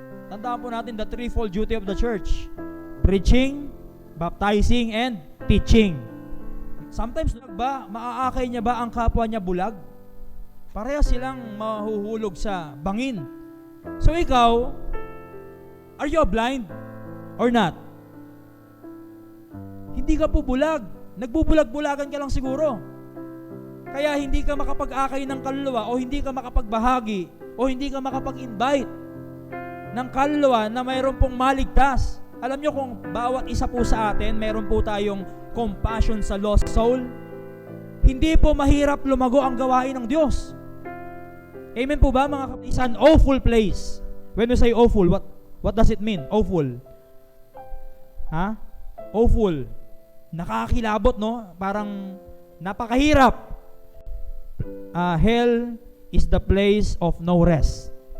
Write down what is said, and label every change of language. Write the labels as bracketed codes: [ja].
[tl] Tandaan po natin [en] the threefold duty of the church: preaching, baptizing, and teaching. [tl] Sometimes, maaakay niya ba ang kapwa niya bulag? Pareha silang mahuhulog sa bangin. So ikaw, [en] are you blind or not? [tl] Hindi ka po bulag. Nagbubulag-bulagan ka lang siguro. Kaya hindi ka makapag-akay ng kaluluwa o hindi ka makapagbahagi o hindi ka makapag-invite ng kaluluwa na mayroon pong maligtas. Alam nyo kung bawat isa po sa atin, mayroon po tayong compassion sa lost soul, hindi po mahirap lumago ang gawain ng Diyos. Amen po ba mga kapatid? [en] It's an awful place. When we say awful, what does it mean? Awful. [tl] Awful. Nakakilabot, no? Parang napakahirap. [en] Hell is the place of no rest.